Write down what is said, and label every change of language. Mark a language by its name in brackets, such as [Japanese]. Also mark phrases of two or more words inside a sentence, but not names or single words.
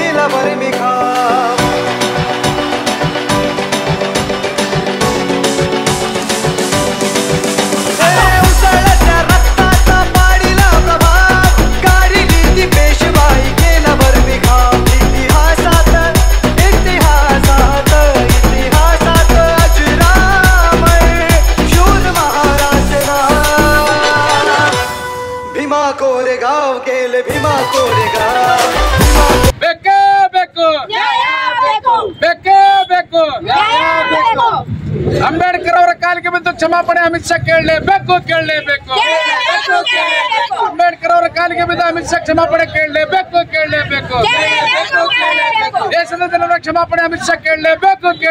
[Marathi] केल्यावर मी घाव उसळल्या रक्ताचा पाडीला प्रभाव काढली ती पेशवाई केल्यावर मी घाव इतिहासात अजरामर शूर महाराज भीमा कोरेगाव गेले भीमा कोरेगाव [Kannada] ಬೇಕೇ ಬೇಕು ಬೇಕೇ ಬೇಕು ಅಂಬೇಡ್ಕರ್ ಅವರ ಕಾಲಿಗೆ ಬಿದ್ದು ಕ್ಷಮಾಪಣೆ ಅಮಿತ್ ಶಾ ಕೇಳಲೇಬೇಕು ಅಂಬೇಡ್ಕರ್ ಅವರ ಕಾಲಿಗೆ ಬಿದ್ದು ಅಮಿತ್ ಶಾ ಕ್ಷಮಾಪಣೆ ಕೇಳಲೇಬೇಕು ದೇಶದ ಜನರ ಕ್ಷಮಾಪಣೆ ಅಮಿತ್ ಶಾ ಕೇಳಲೇಬೇಕು